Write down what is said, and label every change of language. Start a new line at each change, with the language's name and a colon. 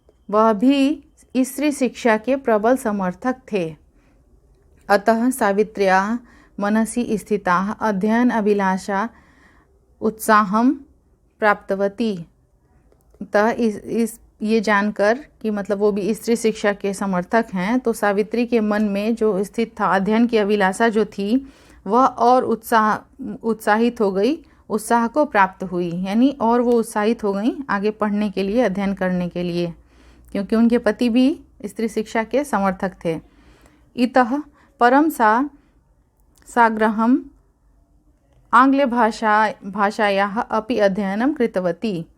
Hindi: वह भी स्त्री शिक्षा के प्रबल समर्थक थे।
Sanskrit: अतः सावित्र्याः मनसि स्थिताः अध्ययन अभिलाषा उत्साहं प्राप्तवती।
Hindi: इस ये जानकर कि मतलब वो भी स्त्री शिक्षा के समर्थक हैं, तो सावित्री के मन में जो स्थित था अध्ययन की अभिलाषा जो थी वह और उत्साहित हो गई, उत्साह को प्राप्त हुई। यानी और वो उत्साहित हो गई आगे पढ़ने के लिए, अध्ययन करने के लिए, क्योंकि उनके पति भी स्त्री शिक्षा के समर्थक थे।
Sanskrit: इतः परम साग्रहम् आंग्लभाषायाः अपि अध्ययनं कृतवती।